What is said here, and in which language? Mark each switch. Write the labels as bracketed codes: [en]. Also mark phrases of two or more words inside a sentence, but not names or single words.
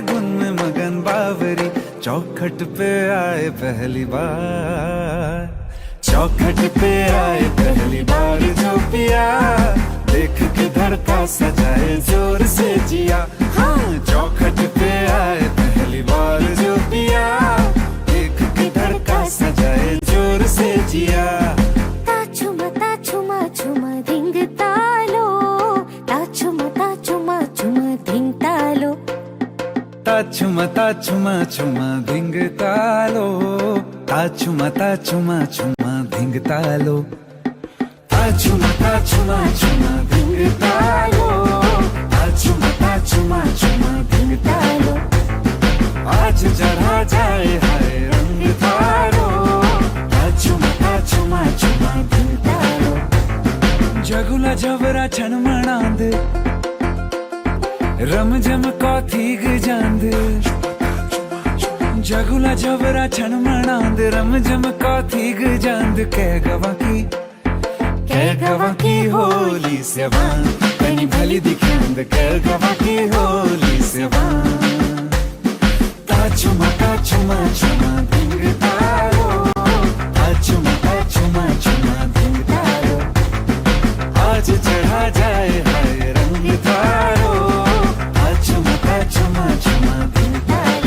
[hi] धुन में मगन बावरी, चौखट पे आए पहली बार, चौखट पे आए पहली बार जो पिया, देख के धड़का सजाए जोर से जिया, हाँ चौखट पे आए पहली बार जो पिया, देख के धड़का सजाए जोर से जिया, [gbm] ताछुमा ताछुमा छुमा धिंग तालो, ताछुमा ताछुमा छुमा धिंग तालो, ताछुमा ताछुमा छुमा धिंग तालो, ताछुमा ताछुमा छुमा धिंग तालो, ताछुमा ताछुमा छुमा धिंग तालो, ताछुमा ताछुमा छुमा धिंग तालो, [hi] आज चढ़ा जाए हाय रंग थारो, [gbm] ताछुमा ताछुमा छुमा धिंग तालो, जगुला जबरा छन मणांद रम जम कौथीग जांद, जगुला जबरा छन मणांद रम जम कौथीग जांद, कह गवा की होली से वान, कनी भली दिखांद कह गवा की होली से वान, ताछुमा ताछुमा छुमा धिंग तालो, ताछुमा ताछुमा छुमा धिंग तालो, [hi] आज चढ़ा जाए हाय रंग थारो, [gbm] ताछुमा ताछुमा छुमा धिंग तालो,